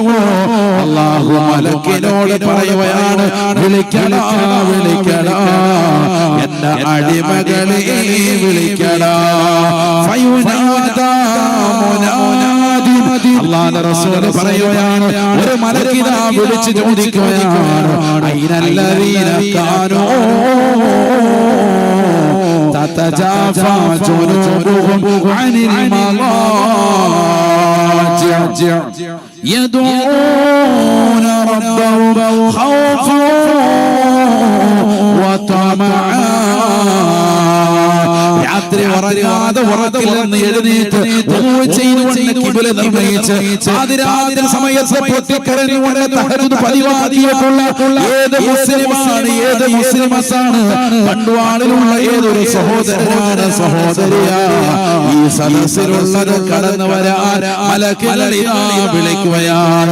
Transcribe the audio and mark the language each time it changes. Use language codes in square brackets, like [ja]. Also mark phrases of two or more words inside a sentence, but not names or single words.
[ml] അല്ലാഹു മലക്കിനോട് പറയുകയാണ്, വിളിക്കടാ വിളിക്കടാ എന്റെ അടിമകളെ വിളിക്കടാ. [ar] فينادي منادي. [ml] അല്ലാഹുവിന്റെ റസൂൽ പറയുകയാണ്, ഒരു മലക്കിതാ വിളിച്ചു ചോദിക്കുകയാണ്, [ar] أين الذين كانوا تتجافى جنوبهم عن المضاجع يدعون ربهم خوفا وطمعا [ml] രാത്രി ഉറങ്ങാതെ ഉറക്കിൽ നിന്ന് എഴുന്നേറ്റ് ചെയ്തുകൊണ്ട് കിബില നിർണയിച്ച് ആദ്യ സമയത്ത് പൊട്ടിക്കരഞ്ഞുകൊണ്ട് തഹജ്ജുദ് പതിവാക്കിയിട്ടുള്ള ഏത് മുസ്ലിമാണ് ഏത് മുസ്ലിമസാണ് പണ്ടുവാളിലുള്ള ഏതൊരു സഹോദരനാണ് സഹോദരിയാ ഈ സദസ്സിലുള്ളത് കടന്നു വരാൻ മലക്കുകളിതാ വിളിക്കുകയാണ്.